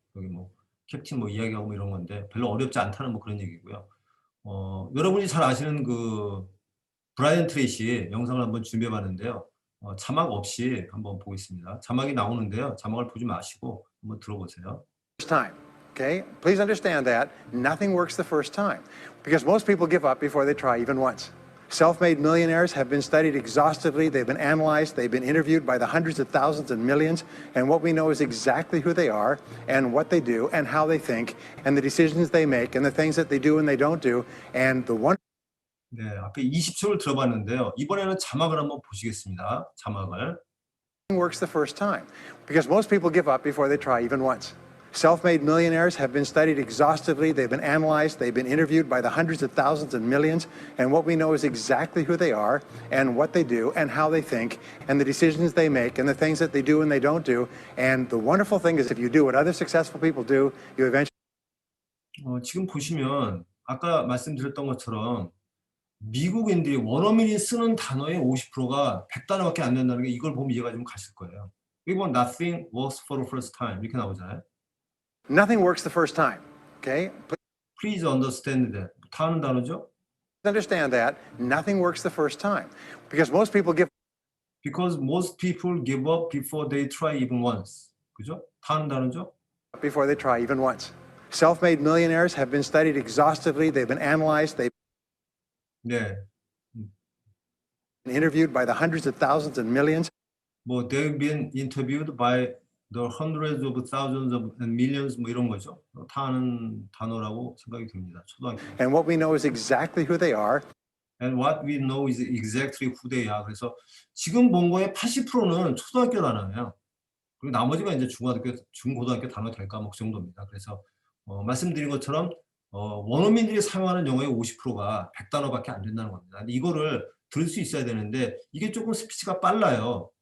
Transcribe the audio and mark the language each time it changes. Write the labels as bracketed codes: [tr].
[ko] 여기 뭐 캡틴 뭐 이야기하고 뭐 이런 건데 별로 어렵지 않다는 뭐 그런 얘기고요. 여러분이 잘 아시는 그 브라이언 트레이시 영상을 한번 준비해 봤는데요. 자막 없이 한번 보겠습니다. 자막이 나오는데요. 자막을 보지 마시고 한번 들어보세요. [en] Time. Okay? Please understand that nothing works the first time because most people give up before they try even once. Self-made millionaires have been studied exhaustively, they've been analyzed, they've been interviewed by the hundreds of thousands and millions, and what we know is exactly who they are and what they do and how they think and the decisions they make and the things that they do and they don't do. And the one [ko] 네, 앞에 20초를 들어봤는데요. 이번에는 자막을 한번 보시겠습니다. 자막을. [en] works the first time because most people give up before they try even once. Self-made millionaires have been studied exhaustively, they've been analyzed, they've been interviewed by the hundreds of thousands and millions, and what we know is exactly who they are and what they do and how they think and the decisions they make and the things that they do and they don't do. And the wonderful thing is if you do what other successful people do, you eventually [ko] 지금 보시면 아까 말씀드렸던 것처럼 미국인들이 원어민이 쓰는 단어의 50%가 100단어밖에 안 된다는 게 이걸 보면 이해가 좀 가실 거예요. 여기 보면 [en] nothing works for the first time [ko] 이렇게 나오잖아요. [en] nothing works the first time. Okay? Please understand that. [ko] 다 아는 단어죠? [en] Please understand that nothing works the first time because most people give Because most people give up before they try even once. [ko] 그죠? 다 아는 단어죠? [en] before they try even once. Self-made millionaires have been studied exhaustively, they've been analyzed, they've [ko] 네. [en] been interviewed by the hundreds of thousands and millions. 뭐 they've been interviewed by the hundreds of thousands of and millions [ko] 뭐 이런 거죠. 다 아는 단어라고 생각이 듭니다. 초등학교. [en] And what we know is exactly who they are. And what we know is exactly who they are. [ko] 그래서 지금 본 거의 80%는 초등학교 단어예요. 그리고 나머지가 이제 중고등학교 단어 될 과목 정도입니다. 그래서 말씀드린 것처럼 원어민들이 사용하는 영어의 50%가 100단어밖에 안 된다는 겁니다. 근데 이거를 들을 수 있어야 되는데 이게 조금 스피치가 빨라요.